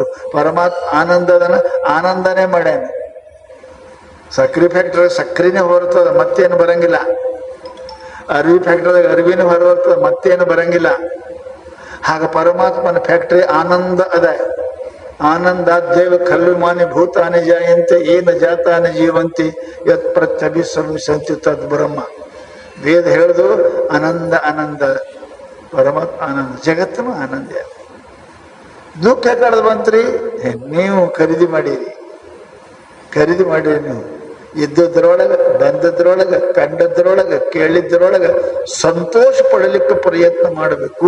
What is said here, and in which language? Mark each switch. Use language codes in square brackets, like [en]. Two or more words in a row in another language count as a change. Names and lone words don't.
[kn] ಪರಮಾತ್ಮ ಆನಂದದನ ಆನಂದನೇ ಮಾಡ್ಯಾನ. ಸಕ್ರೆ ಫ್ಯಾಕ್ಟ್ರಿ ಸಕ್ರಿನೇ ಹೊರತದ, ಮತ್ತೇನು ಬರಂಗಿಲ್ಲ. ಅರಿವಿ ಫ್ಯಾಕ್ಟ್ರಿದಾಗ ಅರಿವಿನ ಹೊರತದ, ಮತ್ತೇನು ಬರಂಗಿಲ್ಲ. ಹಾಗ ಪರಮಾತ್ಮನ ಫ್ಯಾಕ್ಟ್ರಿ ಆನಂದ ಅದ. [sa] ಆನಂದಾದ್ಯವ ಖಲ್ವಿಮಾನಿ ಭೂತಾನಿ ಜಾಯಂತೆ ಏನ ಜಾತಾನಿ ಜೀವಂತಿ ಯತ್ ಪ್ರತ್ಯಭಿಸಂತಿ ತದ್ ಬ್ರಹ್ಮ. [kn] ವೇದ ಹೇಳ್ದು ಆನಂದ ಆನಂದ, ಪರಮಾತ್ಮ ಆನಂದ, ಜಗತ್ತನು ಆನಂದ. ದುಃಖ ಕಳೆದು ಬಂತ್ರಿ, ನೀವು ಖರೀದಿ ಮಾಡಿರಿ ನೀವು. ಇದ್ದದ್ರೊಳಗೆ, ಬಂದದ್ರೊಳಗೆ, ಕಂಡದ್ರೊಳಗೆ, ಕೇಳಿದ್ರೊಳಗೆ ಸಂತೋಷ ಪಡಲಿಕ್ಕೆ ಪ್ರಯತ್ನ ಮಾಡಬೇಕು.